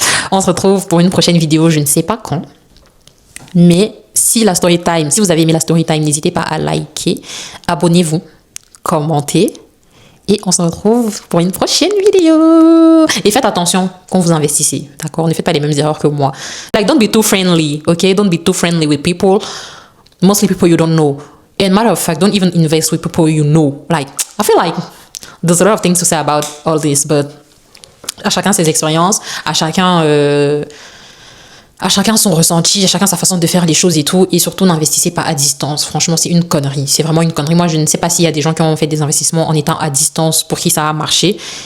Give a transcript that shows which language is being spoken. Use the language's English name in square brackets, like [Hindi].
[French] On se retrouve pour une prochaine vidéo, je ne sais pas quand. Mais si vous avez aimé la story time, n'hésitez pas à liker, abonnez-vous, commentez. Et on se retrouve pour une prochaine vidéo. Et faites attention quand vous investissez, d'accord? Ne faites pas les mêmes erreurs que moi. [English] Like, don't be too friendly, okay? Don't be too friendly with people. Mostly people you don't know. And matter of fact, don't even invest with people you know. Like, I feel like there's a lot of things to say about all this, but [French] à chacun ses expériences, à chacun son ressenti, à chacun sa façon de faire les choses et tout. Et surtout, n'investissez pas à distance. Franchement, c'est une connerie. C'est vraiment une connerie. Moi, je ne sais pas s'il y a des gens qui ont fait des investissements en étant à distance pour qui ça a marché.